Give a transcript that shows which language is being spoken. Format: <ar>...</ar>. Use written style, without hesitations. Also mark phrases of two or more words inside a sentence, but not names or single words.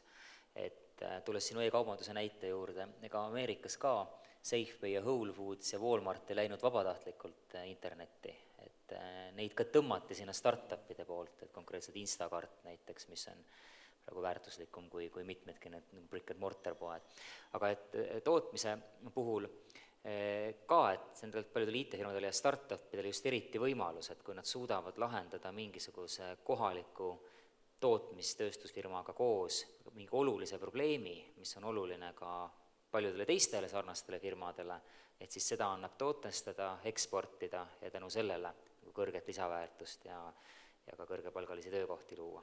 <et>Et tulles sinu e-kaubanduse näite juurde, ega Ameerikas ka Safeway ja Whole Foods ja Walmart ei läinud vabatahtlikult internetti, et neid ka tõmmati sinna startupide poolt, et konkreetselt Instacart näiteks, mis on praegu väärtuslikum kui mitmedki need</et> <en>brick and mortar</en> <et>poed. Aga et tootmise puhul ka, et nendel paljudel IT-firmadel ja startupidel just eriti võimalus, et kui nad suudavad lahendada mingisuguse kohaliku tootmistööstusfirmaga koos mingi olulise probleemi, mis on oluline ka paljudele teistele sarnastele firmadele, et siis seda annab tootestada, eksportida ja tänu sellele kõrget lisaväärtust ja ka kõrgepalgalisi töökohti luua.</et>